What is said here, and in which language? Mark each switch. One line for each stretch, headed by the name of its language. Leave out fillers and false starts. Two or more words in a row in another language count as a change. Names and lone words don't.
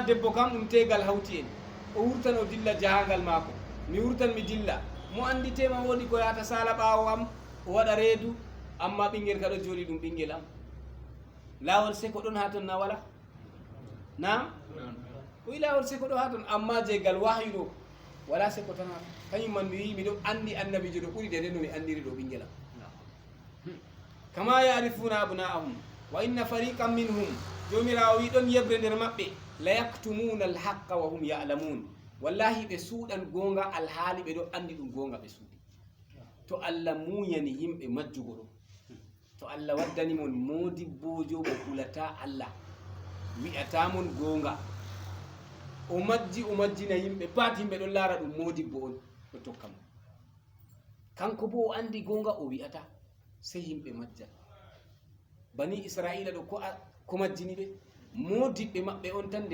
Fula: debbo kam ɗum tegal hawti en o wurtan o dilla jahangal maako mi wurtan mi dilla mo anditema woni ko yata sala ɓawo am o waɗa reedu amma ɓinguel kaɗo jooɗi ɗum ɓinguel am lawol seko ɗon ha ton na wala na o wi lawol seko ɗo ha ton amma jegal wahyu ɗo wala seko tan ha kañum man mi wi miɗo andi annabijo ɗo ɓuri de no mi andiri ɗo ɓinguel am
Arabic: كما يعرفون أبناءهم وإن فريقا منهم
Fula: jomirawo wi ɗon yebre nder maɓɓe
Arabic: لا يكتمون الحق وهم يعلمون
Fula: wallahi ɓe suuɗan gonga alhaali ɓe ɗo andi ɗum gonga ɓe suuɗi to allah muñani yimɓe majjugo ɗo to allah waddanimon modibbojo mo hulata allah wi'atamon gonga o majjina yimɓe pat yimɓe ɗon laara ɗum modibbo on ɗo tokka mo kanko bo o andi gonga o wi'ata sey yimɓe majja bani israila ɗo ko majjini ɓe modiɓɓe maɓɓe on tan